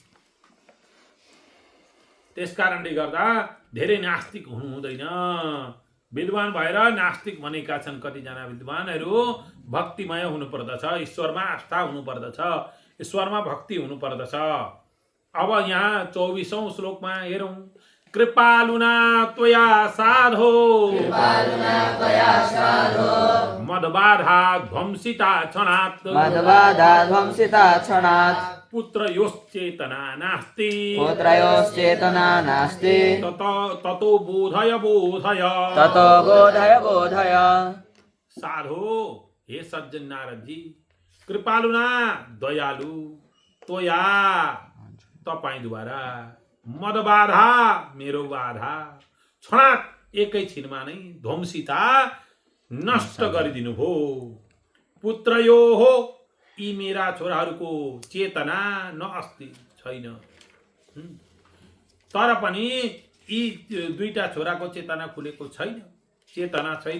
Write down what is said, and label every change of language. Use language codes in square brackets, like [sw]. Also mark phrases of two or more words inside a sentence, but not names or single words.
[ne] त्यसकारणले गर्दा धेरै नास्तिक हुनु हुँदैन। विद्वान भएर नास्तिक बनेका छन् कतिजना विद्वानहरू। भक्तिमय हुनुपर्दछ, ईश्वरमा आस्था हुनुपर्दछ, ईश्वरमा भक्ति हुनुपर्दछ। अब यहाँ 24औं श्लोकमा हेरौँ। [sa] कृपालुना त्वया साधो, मदबाधा ध्वंसिता क्षणात्, पुत्रयोश्चेतना नास्ति, ततो बोधय बोधय। [ne] साधो, हे सज्जन नारदजी, कृपालुना, दयालु, त्वया, तपाईँद्वारा, [sa] मद बाधा, [ne] मेरो बाधा, क्षणात्, एकैछिनमा नै, ध्वंसिता, नष्ट गरिदिनु भो। पुत्रयो हो, यी मेरा छोराहरूको चेतना [sa] न अस्ति, [ne] छैन। तर पनि यी दुईटा छोराको चेतना खुलेको छैन, चेतना छैन।